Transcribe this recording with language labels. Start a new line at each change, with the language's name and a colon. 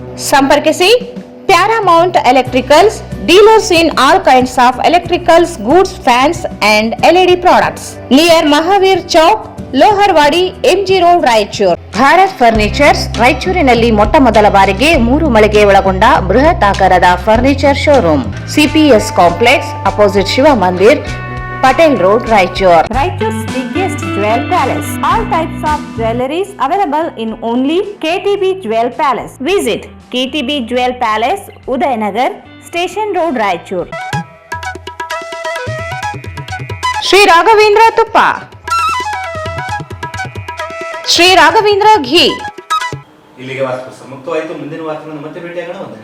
Kannada: ಸಂಪರ್ಕಿಸಿ
English: Paramount electricals, dealers in all kinds of electricals, goods, fans and LED products. Near Mahavir Chowk, Loharwadi, MG road, Raichur.
Kannada: Bharat furnitures ರಾಯಚೂರಿನಲ್ಲಿ ಮೊಟ್ಟ ಮೊದಲ ಬಾರಿಗೆ 3 ಮಳಿಗೆ ಒಳಗೊಂಡ ಬೃಹತ್ ಆಕಾರದ furniture showroom.
English: CPS complex opposite Shiva Mandir, Patel road, Raichur. Raichur's biggest jewel palace. All types of jewelries available in only KTB Jewel Palace. Visit KTB Jewel Palace, Udayanagar, station road, Raichur.
Kannada: Shri Raghavendra ತುಪ್ಪ, ಶ್ರೀ ರಾಘವೇಂದ್ರ ಘೀ. ಇಲ್ಲಿಗೆ ವಾಸ್ತವ ಮುಕ್ತವಾಯಿತು. ಮುಂದಿನ ವಾಸ್ತವವನ್ನು ಮತ್ತೆ ಭೇಟಿಯಾಗೋಣ.